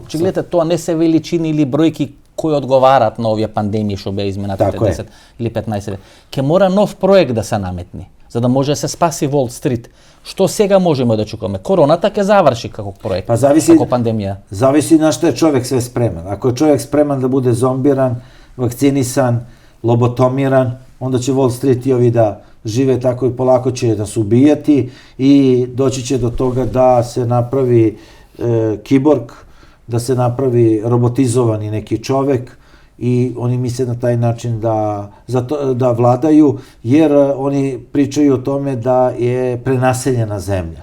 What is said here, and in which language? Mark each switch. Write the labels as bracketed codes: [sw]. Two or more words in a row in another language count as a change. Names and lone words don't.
[mk] Че гледате, тоа не се величини или бројки кои одговарат на овие пандемии што беа изминатите 10 или 15 лет. Ке мора нов проект да се наметни. за да може да се спаси Wall Street. Што сега можеме да очекуваме? Короната ќе заврши како проект, Па зависи, како пандемија. Зависи на што е човек [sr] sve spreman. Ako je čovjek spreman da bude zombiran, vakcinisan, lobotomiran, onda će Wall Street i ovi da žive tako i polako će nas ubijati i doći će do toga da se napravi kiborg, da se napravi robotizovani neki čovek i oni misle na taj način da vladaju, jer oni pričaju o tome da je prenaseljena zemlja.